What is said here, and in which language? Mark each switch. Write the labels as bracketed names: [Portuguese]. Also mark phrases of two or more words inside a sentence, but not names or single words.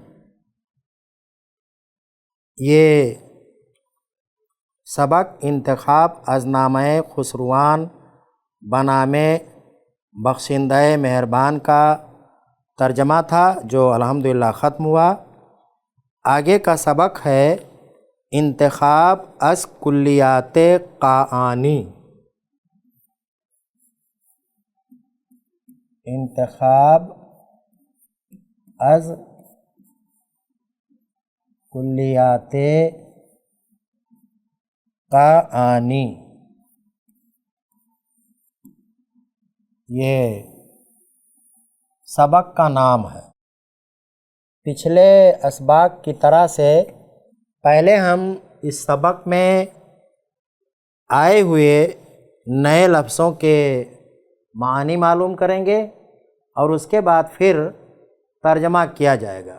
[Urdu] یہ سبق انتخاب از نامہ خسروان بنام بخشندہ مہربان کا ترجمہ تھا، جو الحمدللہ ختم ہوا۔ آگے کا سبق ہے انتخاب از کلیات قاآنی، انتخاب از کلیات قاآنی، یہ سبق کا نام ہے۔ پچھلے اسباق کی طرح سے پہلے ہم اس سبق میں آئے ہوئے نئے لفظوں کے معنی معلوم کریں گے اور اس کے بعد پھر ترجمہ کیا جائے گا۔